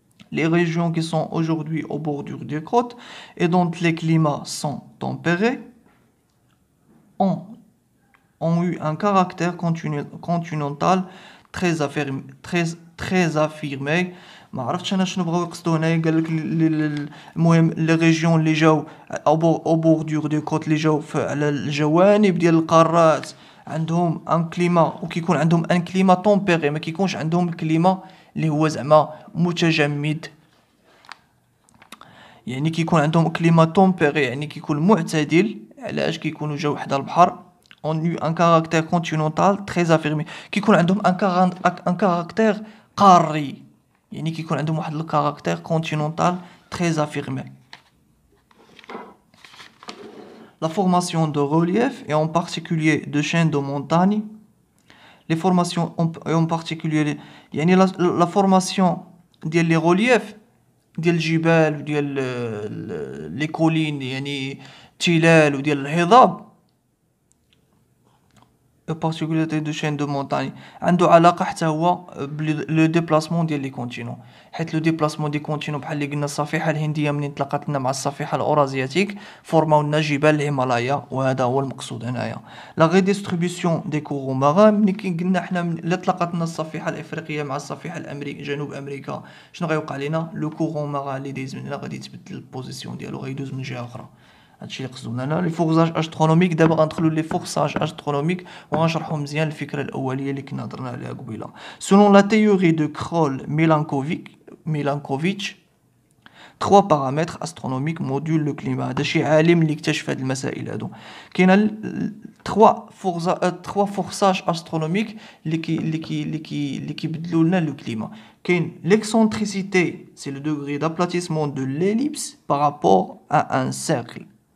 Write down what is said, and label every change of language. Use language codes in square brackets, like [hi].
[fr] Les régions qui sont aujourd'hui aux bordures des côtes et dont les climats sont tempérés ont eu un caractère continental très affirmé. [ar] ما عرفتش انا شنو بغاو يقصدوا هنايا. قال لك المهم لي ريجيون اللي جاو او بوردور دي كوت اللي جاو على الجوانب ديال القارات عندهم ان كليما، وكيكون عندهم ان كليما طومبيري، ما كيكونش عندهم الكليما اللي هو زعما متجمد. يعني كيكون عندهم كليما طومبيري، يعني كيكون معتدل. علاش؟ كيكونوا جاو حدا البحر. [fr] on eu un caractère continental très affirmé. [ar] كيكون عندهم ان كاركتير قاري، يعني كيكون عندهم واحد الكاركتير [fr] continental très affirmé. La formation de relief et en particulier de chaînes de montagne. Les formations et en particulier [ar] يعني [fr] la formation [ar] ديال لي reliefs ديال الجبال وديال لي كولين، يعني التلال وديال الهضاب. [fr] particularité de chaîne de montagne [ar] عنده علاقه حتى هو لو ديبلاسمون ديال لي كونتينون. حيت لو ديبلاسمون دي كونتينون بحال اللي قلنا الصفيحه الهنديه منين تلاقات لنا مع الصفيحه الاورازياتيك فورماو لنا جبال الهيمالايا، وهذا هو المقصود هنايا. لا ريديستريبيسيون دي كورو ماران، ملي قلنا حنا الا تلاقات لنا الصفيحه الافريقيه مع الصفيحه الامريكيه جنوب امريكا شنو غيوقع لنا؟ لو كورو ماران اللي دايز من هنا غادي يتبدل البوزيسيون ديالو، غيدوز من جهه اخرى. هادشي اللي قصدونا هنا لي فورساج استرونوميك. دابا غندخلو لي فورساج استرونوميك وغنشرحو مزيان الفكره الاوليه اللي كنا هضرنا عليها قبيله. [fr] سولون لا تhéorie de Kroll-Milankovitch trois paramètres astronomiques modulent le climat. [ar] هذا شي عالم اللي اكتشف هاد المسائل هادو. كاين [fr] trois forçages astronomiques [ar] اللي كيبدلوا لنا لو كليما. [fr] كاين l'excentricité, c'est le degré d'aplatissement de l'ellipse par rapport à un cercle.